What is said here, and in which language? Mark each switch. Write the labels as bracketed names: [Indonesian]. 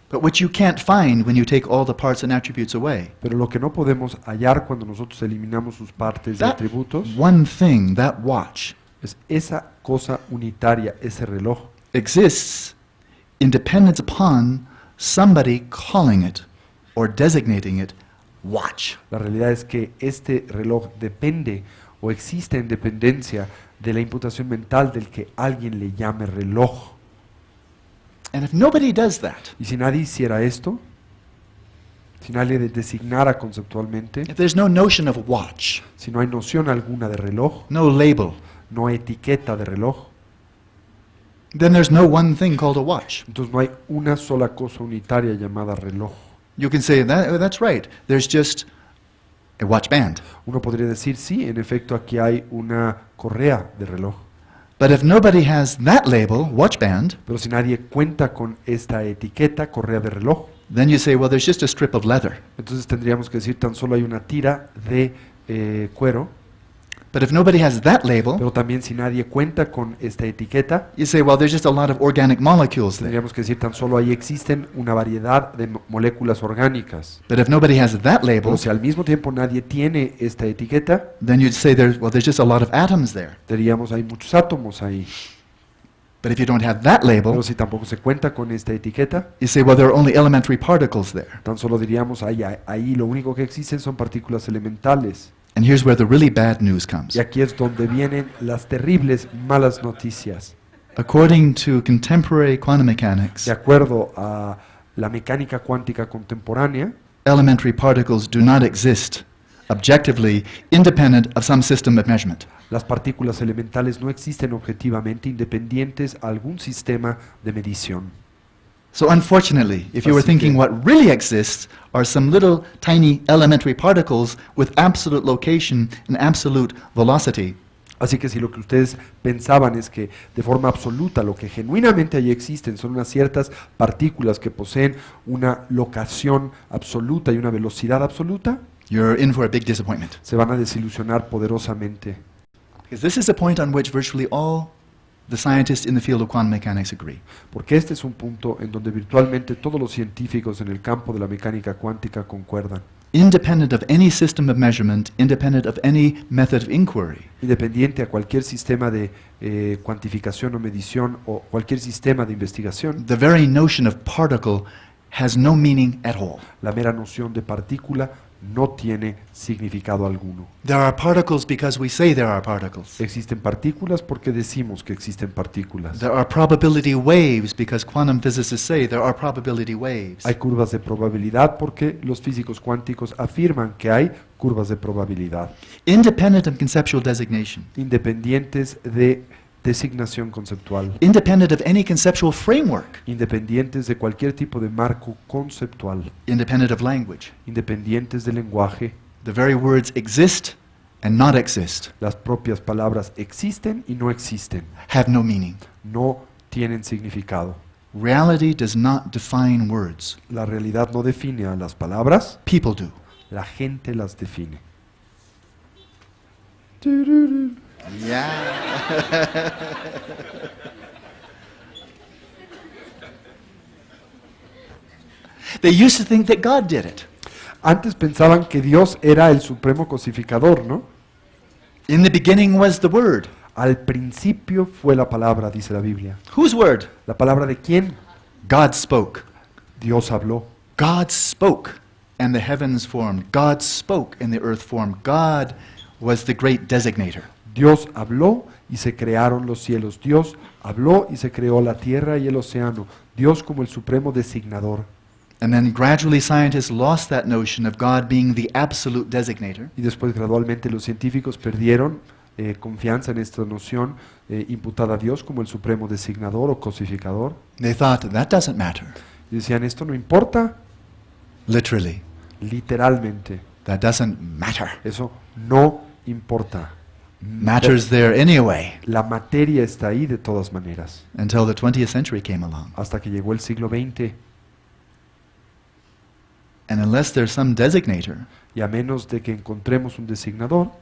[English] but which you can't find when you take all the parts and attributes away. [Spanish] pero lo que no podemos hallar cuando nosotros eliminamos sus partes y [English] That [Spanish] atributos [English] one thing, that watch, [Spanish] es esa cosa unitaria, ese reloj. [English] exists in dependence upon somebody calling it or designating it watch. [Spanish] La realidad es que este reloj depende o existe en dependencia de la imputación mental del que alguien le llame reloj. [English] And if nobody does that, [Spanish] Y si nadie hiciera esto, si nadie designara conceptualmente, [English] if there's no notion of watch, [Spanish] si no hay noción alguna de reloj, [English] no label, [Spanish] no hay etiqueta de reloj, [English] then there's no one thing called a watch. [Spanish] entonces no hay una sola cosa unitaria llamada reloj. [English] You can say, that's right, there's just a watch band. [Spanish] Uno podría decir, sí, en efecto aquí hay una correa de reloj, [English] But if nobody has that label, watch band, [Spanish] pero si nadie cuenta con esta etiqueta, correa de reloj, [English] then you say, well, there's just a strip of leather. [Spanish] entonces tendríamos que decir tan solo hay una tira de cuero. [English] But if nobody has that label, [Spanish] Pero también si nadie cuenta con esta etiqueta, [English] you say, well, there's just a lot of organic molecules there. [Spanish] tendríamos que decir tan solo ahí existen una variedad de moléculas orgánicas. [English] But if nobody has that label, [Spanish] Pero si al mismo tiempo nadie tiene esta etiqueta, [English] then you'd say, there's just a lot of atoms there. [Spanish] diríamos hay muchos átomos ahí. [English] But if you don't have that label, [Spanish] Pero si tampoco se cuenta con esta etiqueta, [English] you say, well, there are only elementary particles there. [Spanish] tan solo diríamos ahí lo único que existen son partículas elementales. [English] And here's where the really bad news comes. [Spanish] Y aquí es donde vienen las terribles malas noticias. [English] According to contemporary quantum mechanics, [Spanish] De acuerdo a la mecánica cuántica contemporánea, [English] elementary particles do not exist objectively independent of some system of measurement. [Spanish] las partículas elementales no existen objetivamente independientes a algún sistema de medición. [English] So unfortunately, if you were [Spanish] Así que- [English] thinking what really exists are some little tiny elementary particles with absolute location and absolute velocity, [Spanish] Así que si lo que ustedes pensaban es que de forma absoluta lo que genuinamente ahí existen son unas ciertas partículas que poseen una locación absoluta y una velocidad absoluta, [English] you're in for a big disappointment. [Spanish] se van a desilusionar poderosamente. [English] Because this is a point on which virtually all the scientists in the field of quantum mechanics agree. [Spanish] Porque este es un punto en donde virtualmente todos los científicos en el campo de la mecánica cuántica concuerdan. [English] Independent of any system of measurement, independent of any method of inquiry, [Spanish] Independiente a cualquier sistema de cuantificación o medición o cualquier sistema de investigación, [English] the very notion of particle has no meaning at all. [Spanish] la mera noción de partícula no tiene significado alguno. [English] There are particles because we say there are particles. [Spanish] Existen partículas porque decimos que existen partículas. [English] There are probability waves because quantum physicists say there are probability waves. [Spanish] Hay curvas de probabilidad porque los físicos cuánticos afirman que hay curvas de probabilidad, [English] Independent of conceptual designation, [Spanish] independientes de designación conceptual, [English] independent of any conceptual framework, [Spanish] independientes de cualquier tipo de marco conceptual, [English] independent of language. [Spanish] independientes del lenguaje. [English] The very words exist and not exist, [Spanish] Las propias palabras existen y no existen, [English] have no meaning. [Spanish] no tienen significado. [English] Reality does not define words. [Spanish] La realidad no define a las palabras, [English] People do. [Spanish] la gente las define. [English] Yeah. They used to think that God did it. [Spanish] Antes pensaban que Dios era el supremo cosificador, ¿no? [English] In the beginning was the Word. [Spanish] Al principio fue la palabra, dice la Biblia. [English] Whose Word? [Spanish] ¿La palabra de quién? [English] God spoke. [Spanish] Dios habló. [English] God spoke, and the heavens formed. God spoke, and the earth formed. God was the great designator. [Spanish] Dios habló y se crearon los cielos. Dios habló y se creó la tierra y el océano. Dios como el supremo designador. [English] And then gradually scientists lost that notion of God being the absolute designator. [Spanish] Y después gradualmente los científicos perdieron confianza en esta noción imputada a Dios como el supremo designador o cosificador. [English] They thought that doesn't matter. [Spanish] Y decían, esto no importa, [English] Literally, [Spanish] literalmente. [English] that doesn't matter. [Spanish] Eso no importa. [English] Matters there anyway, [Spanish] La materia está ahí de todas maneras. [English] until the 20th century came along. [Spanish] Hasta que llegó el siglo XX. [English] And unless there's some designator, [Spanish] Y a menos de que encontremos un designador,